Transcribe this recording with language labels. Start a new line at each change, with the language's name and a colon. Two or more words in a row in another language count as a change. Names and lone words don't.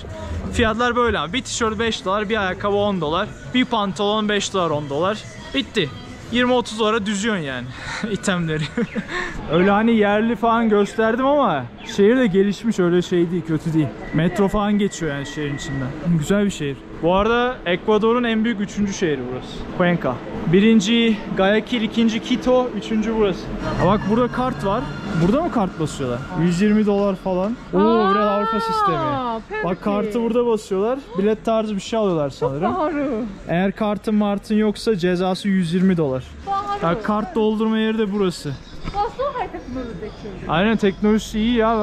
Turkish: Fiyatlar böyle ama bir tişört 5 dolar, bir ayakkabı 10 dolar, bir pantolon 5 dolar, 10 dolar. Bitti. 20-30 dolara düzüyorsun yani itemleri. Öyle hani yerli falan gösterdim ama şehir de gelişmiş, öyle şey değil, kötü değil. Metro falan geçiyor yani şehrin içinden. Güzel bir şehir. Bu arada Ekvador'un en büyük 3. şehri burası. Cuenca. 1. Guayaquil, 2. Quito, 3. burası. Bak burada kart var. Burada mı kart basıyorlar? 120 dolar falan. Oo, biraz Avrupa sistemi. Bak kartı burada basıyorlar. Bilet tarzı bir şey alıyorlar sanırım. Eğer kartın yoksa cezası 120 dolar. Ya kart doldurma yeri de burası. Aynen, teknolojisi iyi ya.